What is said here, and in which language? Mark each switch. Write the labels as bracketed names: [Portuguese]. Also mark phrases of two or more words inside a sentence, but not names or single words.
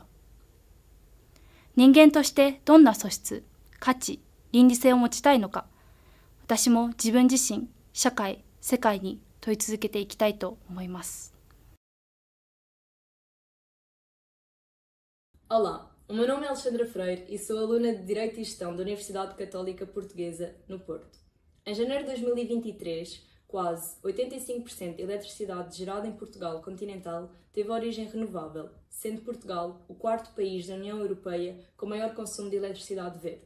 [Japanese] 人間としてどんな素質、価値、倫理性を持ちたいのか、私も自分自身、社会、世界に問い続けていきたいと思います。 [Portuguese] Olá, o meu nome é Alexandra Freire e sou aluna de Direito e Gestão da Universidade Católica Portuguesa, no Porto. Em janeiro de 2023, quase 85% da eletricidade gerada em Portugal continental teve origem renovável, sendo Portugal o quarto país da União Europeia com maior consumo de eletricidade verde.